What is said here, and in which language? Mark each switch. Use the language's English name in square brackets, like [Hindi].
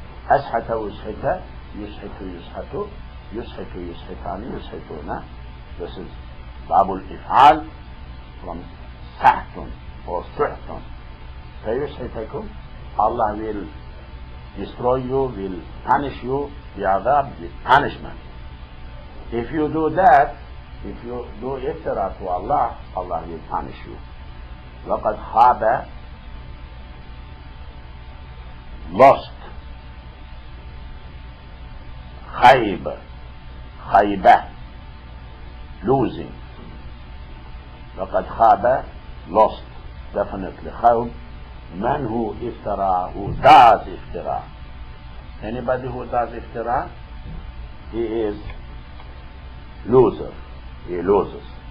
[Arabic] أسحت ويسحت, يسحت يسحت, يسحت يسحتان, يسحتون. [English] This is [Arabic] باب الإفعال [English] from سحت or سحت. [Arabic] فيسحتكم, [English] Allah will destroy you, will punish you, [Arabic] بعذاب, [English] with punishment. If you do that, if you do iftira to Allah, Allah will punish you. [Arabic] وقد خاب, lost. خيب, خيبة, losing. وقد خاب, [English] lost, definitely. خيب, man who iftira, who does iftira. Anybody who does iftira, he is loser. He loses.